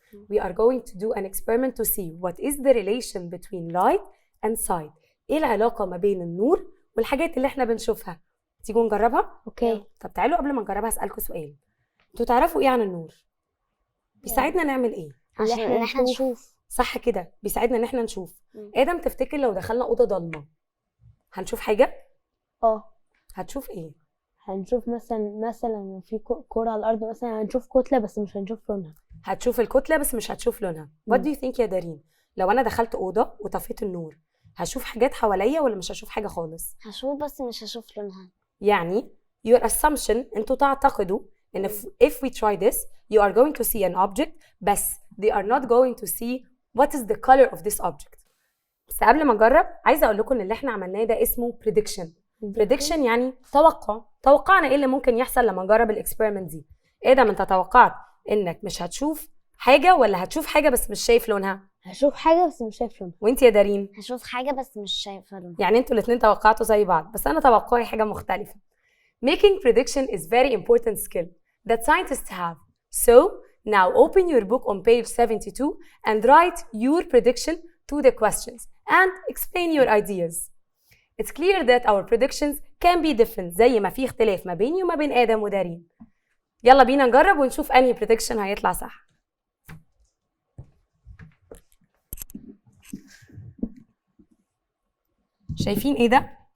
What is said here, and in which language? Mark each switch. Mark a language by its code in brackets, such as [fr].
[en] We are going to do an experiment to see what is the relation between light and sight. [ar] ايه العلاقة ما بين النور والحاجات اللي احنا بنشوفها؟ تيجوا نجربها؟ [en] Okay. [ar] طب تعالوا قبل ما نجربها هسألكوا سؤال. انتوا تعرفوا ايه عن النور؟ بيساعدنا نعمل ايه؟ عشان احنا نشوف. صح كده، بيساعدنا ان احنا نشوف. آدم تفتكر لو دخلنا أوضة ضلمة هنشوف حاجة؟ هتشوف ايه؟ هنشوف مثلا في كرة على الأرض، مثلا هنشوف كتلة بس مش هنشوف لونها. هتشوف الكتلة بس مش هتشوف لونها. [en] What do you think [ar] يا دارين؟ لو أنا دخلت أوضة وطفيت النور هشوف حاجات حواليا ولا مش هشوف حاجة خالص؟ هشوف بس مش هشوف لونها. يعني [en] your assumption [ar] انتوا تعتقدوا ان [en] if we try this you are going to see an object [ar] بس [en] they are not going to see what is the color of this object. [ar] بس قبل ما نجرب عايزة أقول لكم إن اللي احنا عملناه ده اسمه prediction. prediction يعني توقعنا ايه اللي ممكن يحصل لما نجرب الاكسبيرمنت دي. آدم انت توقعت انك مش هتشوف حاجة ولا هتشوف حاجة بس مش شايف لونها؟ هشوف حاجة بس مش شايف لونها. وانت يا دارين؟ هشوف حاجة بس مش شايفة لونها. يعني انتوا الاثنين توقعتوا زي بعض بس أنا توقعي حاجة مختلفة. [en] Making prediction is very important skill that scientists have. So now open your book on page 72 and write your prediction to the questions and explain your ideas. It's clear that our predictions can be different [ar] زي ما في اختلاف ما بيني وما بين آدم ودارين. يلا بينا نجرب ونشوف أنهي prediction هيطلع صح. شايفين ايه ده؟